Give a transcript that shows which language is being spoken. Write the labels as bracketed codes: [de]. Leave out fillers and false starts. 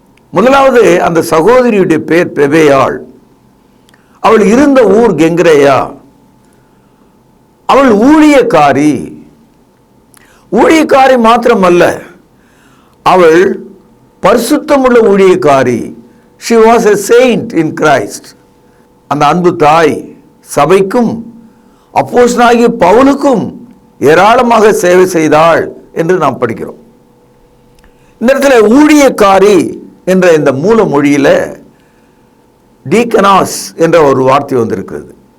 [ta] முதலாவது, அந்த சகோதரியுடைய பேர் பெபேயாள். அவள் இருந்த ஊர் கெங்கிரேயா. அவள் ஊழியக்காரி. ஊழியக்காரி மாத்திரமல்ல, அவள் பரிசுத்தமுள்ள ஊழியக்காரி. [en] she was a saint in Christ. [ta] அந்த அன்பு தாய் சபைக்கும் அப்போஸ்தலனாகிய பவுலுக்கும் ஏராளமாக சேவை செய்தாள் என்று நாம் படிக்கிறோம். இந்த இடத்துல ஊழியக்காரி என்ற இந்த மூல மொழியில டீக்கனாஸ் என்ற ஒரு வார்த்தை வந்திருக்கிறது.